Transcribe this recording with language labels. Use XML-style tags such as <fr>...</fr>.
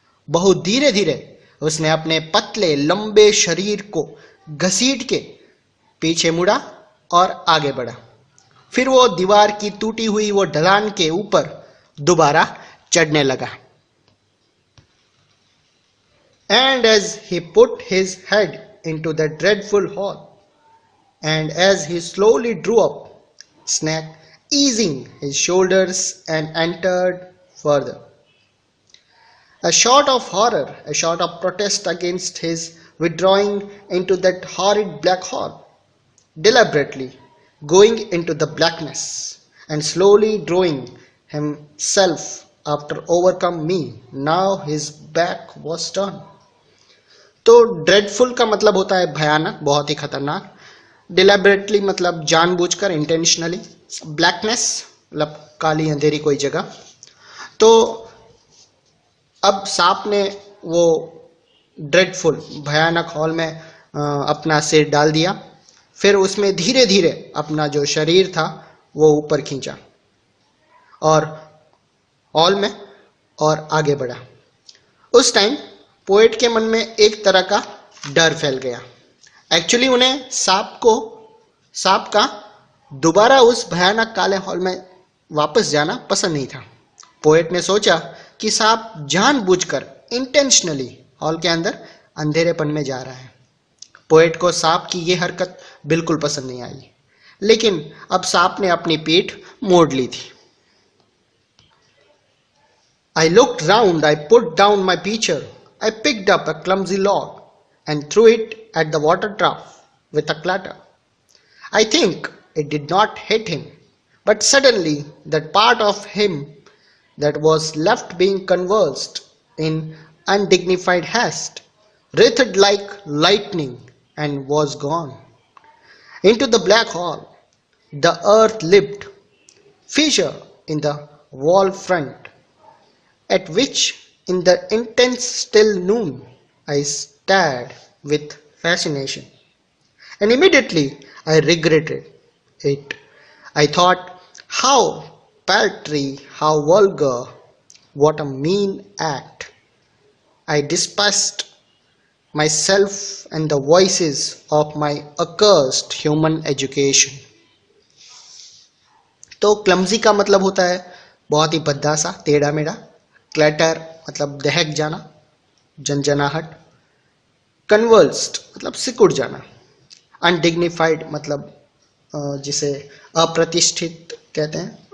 <hi>बहुत धीरे धीरे उसने अपने पतले लंबे शरीर को घसीट के पीछे मुड़ा और आगे बढ़ा। फिर वो दीवार की टूटी हुई वो ढलान के ऊपर दोबारा चढ़ने लगा।</hi> <en>And as he put his head into the dreadful hall, and as he slowly drew up, Snack easing his shoulders and entered further. A shout of horror, a shout of protest against his withdrawing into that horrid black hall, deliberately going into the blackness and slowly drawing himself after overcome me. Now his back was turned.</en> <hi>तो dreadful का मतलब होता है भयानक, बहुत ही खतरनाक। Deliberately मतलब जानबूझकर, इंटेंशनली। ब्लैकनेस मतलब काली अंधेरी कोई जगह। तो अब सांप ने वो ड्रेडफुल, भयानक हॉल में अपना सिर डाल दिया। फिर उसमें धीरे धीरे अपना जो शरीर था वो ऊपर खींचा और हॉल में और आगे बढ़ा। उस टाइम पोएट के मन में एक तरह का डर फैल गया। एक्चुअली उन्हें सांप का दोबारा उस भयानक काले हॉल में वापस जाना पसंद नहीं था। पोएट ने सोचा कि सांप जानबूझकर इंटेंशनली हॉल के अंदर अंधेरेपन में जा रहा है। पोएट को सांप की यह हरकत बिल्कुल पसंद नहीं आई, लेकिन अब सांप ने अपनी पीठ मोड़ ली थी।</hi> <en>I looked round, I put down my pitcher, I picked up a clumsy log and threw it at the water trough with a clatter. I think it did not hit him, but suddenly that part of him that was left being convulsed in undignified haste writhed like lightning and was gone. Into the black hole, the earth lipped, fissure in the wall front, at which in the intense still noon I stared with fascination. And immediately I regretted it. I thought, how paltry, how vulgar, what a mean act. I despised myself and the voices of my accursed human education.</en> <hi>तो clumsy का मतलब होता है बहुत ही भद्दा सा, टेढ़ा मेढ़ा। क्लैटर मतलब दहक जाना, जनजनाहट। कन्वर्स्ड मतलब सिकुड़ जाना। अनडिग्निफाइड मतलब जिसे अप्रतिष्ठित कहते हैं।</hi>